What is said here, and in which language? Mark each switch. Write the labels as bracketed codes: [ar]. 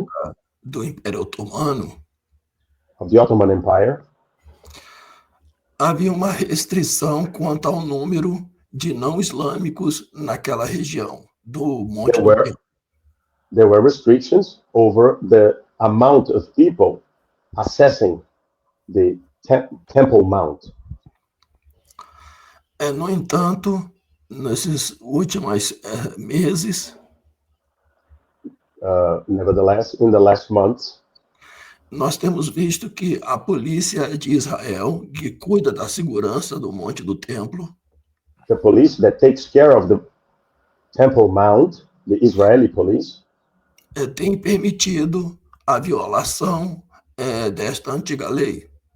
[pt] época do Império Otomano, [en] of the Ottoman Empire, [pt] havia uma restrição quanto ao número de não islâmicos naquela região do Monte [en] There were- Libero. there were restrictions over the amount of people accessing the Temple Mount. [pt] No entanto, nesses últimos meses, [en] Nevertheless, in the last months, [pt] nós temos visto que a polícia de Israel, que cuida da segurança do Monte do Templo, [en] the police that takes care of the Temple Mount, the Israeli police, [pt] tem permitido a violação desta antiga lei.